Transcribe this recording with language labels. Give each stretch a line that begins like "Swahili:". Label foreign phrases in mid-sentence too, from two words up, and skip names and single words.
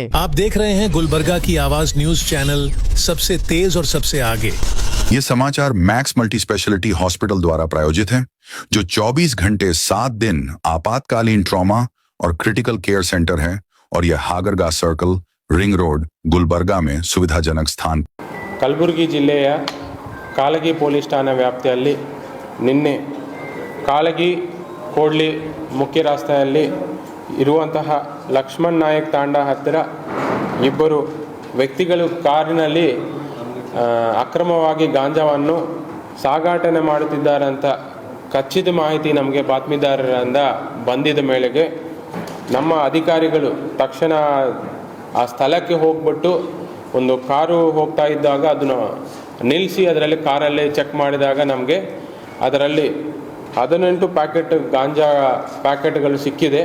Hindi: आप देख रहे हैं गुलबर्गा की आवाज न्यूज चैनल, सबसे तेज और सबसे आगे। ये समाचार मैक्स मल्टी स्पेशलिटी हॉस्पिटल द्वारा प्रायोजित है, जो 24 घंटे 7 दिन आपातकालीन ट्रॉमा और
English: critical care centre
Hindi: है और यह हागरगा सर्कल, रिंग रोड, गुलबर्गा में सुविधाजनक स्थान।
Kannada: ಕಲಬುರಗಿ ಜಿಲ್ಲೆಯ ಕಾಲಗಿ ಪೊಲೀಸ್ ಠಾಣಾ ವ್ಯಾಪ್ತಿಯಲ್ಲಿ ನಿನ್ನೆ ಕಾಲಗಿ ಕೋಡ್ಲಿ ಮುಖ್ಯ ರಸ್ತೆಯಲ್ಲಿ ಇರುವಂತಹ ಲಕ್ಷ್ಮಣ್ ನಾಯಕ್ ತಾಂಡಾ ಹತ್ತಿರ ಇಬ್ಬರು ವ್ಯಕ್ತಿಗಳು ಕಾರಿನಲ್ಲಿ ಅಕ್ರಮವಾಗಿ ಗಾಂಜಾವನ್ನು ಸಾಗಾಟನೆ ಮಾಡುತ್ತಿದ್ದಾರೆ ಅಂತ ಖಚಿತ ಮಾಹಿತಿ ನಮಗೆ ಬಾತ್ಮೀದಾರರಿಂದ ಬಂದಿದ್ದ ಮೇಲೆಗೆ ನಮ್ಮ ಅಧಿಕಾರಿಗಳು ತಕ್ಷಣ ಆ ಸ್ಥಳಕ್ಕೆ ಹೋಗ್ಬಿಟ್ಟು ಒಂದು ಕಾರು ಹೋಗ್ತಾ ಇದ್ದಾಗ ಅದನ್ನು ನಿಲ್ಲಿಸಿ ಅದರಲ್ಲಿ ಕಾರಲ್ಲಿ ಚೆಕ್ ಮಾಡಿದಾಗ ನಮಗೆ ಅದರಲ್ಲಿ 18 ಪ್ಯಾಕೆಟ್ ಗಾಂಜಾ ಪ್ಯಾಕೆಟ್ಗಳು ಸಿಕ್ಕಿದೆ.